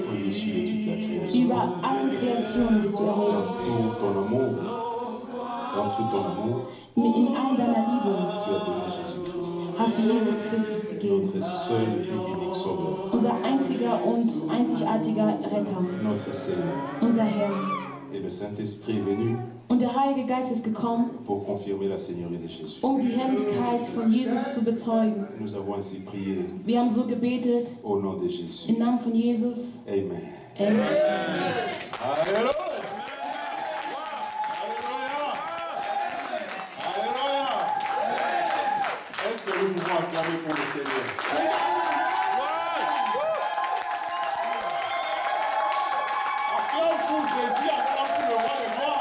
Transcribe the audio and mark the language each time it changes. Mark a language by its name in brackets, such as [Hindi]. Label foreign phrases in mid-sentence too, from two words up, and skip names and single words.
[German] Über alle Kreationen bist du erhoben. In all deiner Liebe hast du Jesus Christus gegeben. Unser einziger und einzigartiger Retter. Unser Herr. [French] Et le Saint-Esprit est venu [German] und der Heilige Geist ist gekommen, [French] pour confirmer la Seigneurie de Jésus. [German] Um die Herrlichkeit von Jesus zu bezeugen. [French] Nous avons ainsi prié. [German] Wir haben so gebetet. [French] Au nom de Jésus. [German] Im Namen von Jesus. Amen. Amen. [French] Alléluia. Alléluia. Est-ce que nous pouvons acclamer pour le Seigneur? Jésus acclame pour le roi de gloire.